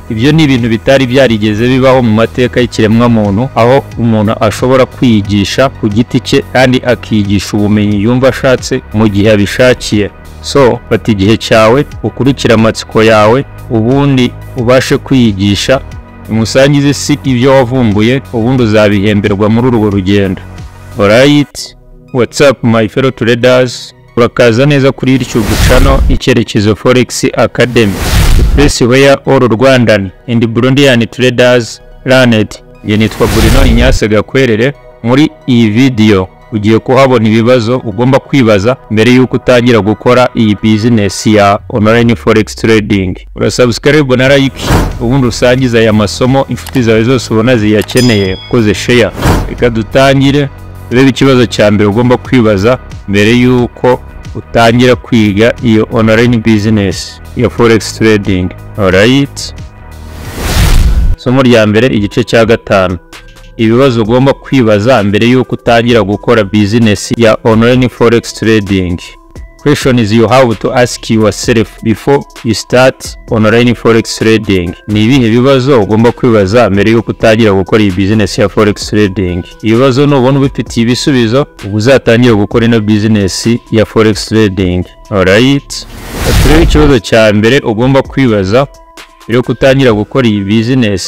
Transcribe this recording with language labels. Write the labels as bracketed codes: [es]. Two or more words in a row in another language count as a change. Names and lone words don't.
[rw] Ibyo ni ibintu bitari byarigeze bibaho mu mateka y'ikiremwa muntu, aho umuntu ashobora kwiyigisha ku giti cye kandi akigisha ubumenyi yumva ashatse mu gihe abishakiye. So fata igihe cyawe ukurikira amatsiko yawe, ubundi ubashe kwiyigisha, umusangize si ibyo wavumbuye, ubundi uzabihemberwa muri urwo rugendo. [en] Alright, what's up my fellow traders? [rw] Urakaza neza kuri YouTube channel icyerekezo Forex Academy, [en] the place where all Rwandan and Burundian traders learn it. [rw] Nitwa Buri Inyasega kwerere. Muri iyi video ugiye kuhabona ibibazo ugomba kwibaza mbere yuko utangira gukora iyi business ya [en] online forex trading. [rw] Urasubscribe na like, ubundi usangiza aya masomo inshuti zawe zose ubona ziyakeneye, ukoze share. Reka dutangire. Reba ikibazo cya mbere ugomba kwibaza mbere yuko utangira kwiga iyo [en] online business [rw] ya [en] forex trading. [rw] Alright, somo rya mbere igice cya 5. Ibibazo ugomba kwibaza mbere yuko utangira gukora business ya [en] online forex trading. Questions you have to ask yourself before you start online forex trading. [rw] Ni ibihe bibazo ugomba kwibaza mbere yuko utangira gukora iyi business ya [en] forex trading? [rw] Ibibazo nubona ubifitiye ibisubizo uzatangira gukora ino business ya [en] forex trading. [rw] Alright, turebe ikibazo cya mbere ugomba kwibaza mbere yuko utangira gukora iyi business.